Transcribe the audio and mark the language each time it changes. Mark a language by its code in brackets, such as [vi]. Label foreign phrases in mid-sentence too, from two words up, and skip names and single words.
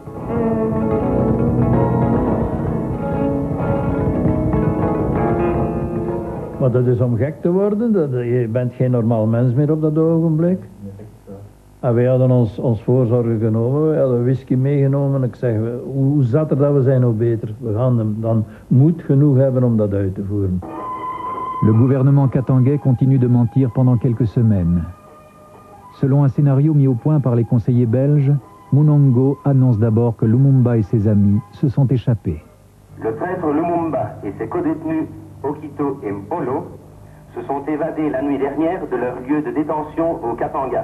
[nl] Maar dat is om gek te worden, je bent geen normaal mens meer op dat ogenblik. En wij hadden ons voorzorgen genomen, we hadden whisky meegenomen. Ik zeg, hoe zatter dat we zijn, hoe beter. We gaan dan moed genoeg hebben om dat uit te voeren. [fr] Le gouvernement katangais continue de mentir pendant quelques semaines. Selon un scénario mis au point par les conseillers belges, Munongo annonce d'abord que Lumumba et ses amis se sont échappés. Le prêtre Lumumba et ses codétenus Okito et Mpolo se sont évadés la nuit dernière de leur lieu de détention au Katanga.